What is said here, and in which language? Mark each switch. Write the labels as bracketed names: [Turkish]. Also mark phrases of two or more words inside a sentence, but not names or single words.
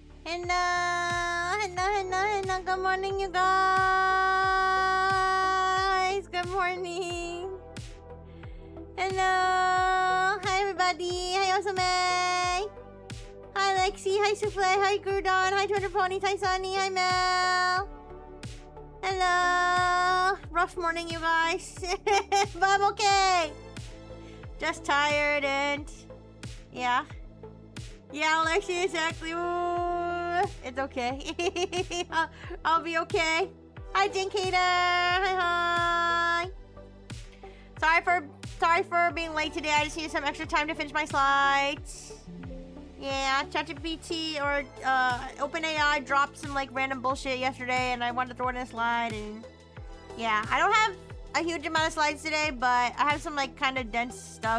[English] Hello. Good morning, you guys. Good morning. Hello. Hi, everybody. Hi, Osame. Hi, Lexi. Hi, Souffle. Hi, Grudon. Hi, Twitter Ponies. Hi, Sunny. Hi, Mel. Hello. Rough morning, you guys. But I'm okay. Just tired and... yeah. Yeah, Lexi, exactly. Ooh, it's okay. I'll be okay. Hi, Jinkata. Hi. Sorry for being late today. I just needed some extra time to finish my slides. Yeah, ChatGPT or OpenAI dropped some like random bullshit yesterday, and I wanted to throw it in a slide. And yeah, I don't have a huge amount of slides today, but I have some like kind of dense stuff.